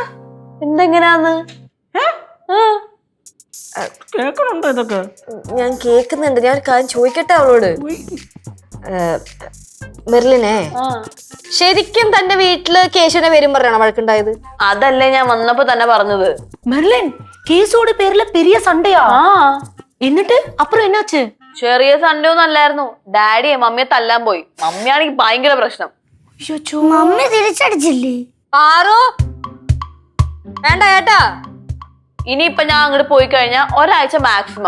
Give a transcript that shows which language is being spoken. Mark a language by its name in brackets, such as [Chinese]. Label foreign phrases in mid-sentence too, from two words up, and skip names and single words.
[Malayalam] എന്തെങ്ങനെയാന്ന് കേക്കണുണ്ടോ ഇതൊക്കെ? ഞാൻ കേക്കുന്നുണ്ട്. ഞാൻ ഒരു കാര്യം ചോദിക്കട്ടെ അവളോട്. മെർലിനെ ശരിക്കും തന്റെ വീട്ടില് കേശുവിനെ പേരും പറഞ്ഞാണോ വഴക്കുണ്ടായത്? അതല്ലേ ഞാൻ വന്നപ്പോ തന്നെ പറഞ്ഞത്. [Tamil] மெர்லின் கேஸோட பேர்ல பெரிய சண்டையா? [Malayalam] എന്നിട്ട് അപ്പുറം എന്നാச்சு? ചെറിയ സൺഡേ ഒന്നും അല്ലായിരുന്നു. ഡാഡിയെ മമ്മിയെ തല്ലാൻ പോയി. മമ്മിയാണെങ്കിൽ ഭയങ്കര പ്രശ്നം. മമ്മി തിരിച്ചടിച്ചില്ലേ? പാറു വേണ്ട ഏട്ടാ. ഇനിയിപ്പൊ ഞാൻ അങ്ങോട്ട് പോയി കഴിഞ്ഞാൽ ഒരാഴ്ച മാക്സിമം.